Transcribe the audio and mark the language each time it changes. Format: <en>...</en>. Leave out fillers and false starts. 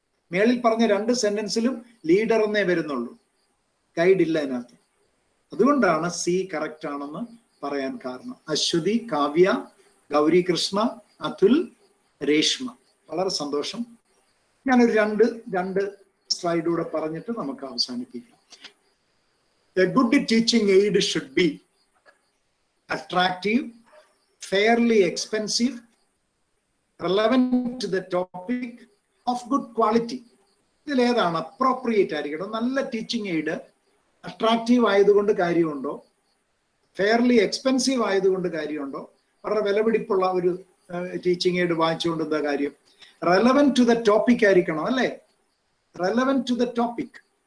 <ml>മേളിൽ പറഞ്ഞ 2 സെന്റൻസിലും ലീഡർ എന്നേ വരുന്നുള്ളൂ, ഗൈഡ് ഇല്ല അതിനകത്ത്. അതുകൊണ്ടാണ് സി കറക്റ്റ് ആണെന്ന് പറയാൻ കാരണം. അശ്വതി, കാവ്യ, ഗൗരി കൃഷ്ണ, അതുൽ, രേഷ്മ. വളരെ സന്തോഷം. ഞാനൊരു രണ്ട് സ്ലൈഡൂടെ പറഞ്ഞിട്ട് നമുക്ക് അവസാനിപ്പിക്കാം.</ml> <en>A good teaching aid should be attractive, fairly expensive, relevant to the topic, of good quality.</en> <ml>ഇതിൽ ഏതാണ് അപ്രോപ്രിയേറ്റ് ആയിരിക്കണം? നല്ല ടീച്ചിങ് എയ്ഡ് അട്രാക്റ്റീവ് ആയതുകൊണ്ട് കാര്യമുണ്ടോ? ഫെയർലി എക്സ്പെൻസീവ് ആയതുകൊണ്ട് കാര്യമുണ്ടോ? വളരെ വിലപിടിപ്പുള്ള ഒരു ടീച്ചിങ് എയ്ഡ് വാങ്ങിച്ചുകൊണ്ട് എന്താ കാര്യം?</ml> <en>relevant to the topic</en> <ml>ആയിരിക്കണം, അല്ലേ? Relevant to the topic.</ml>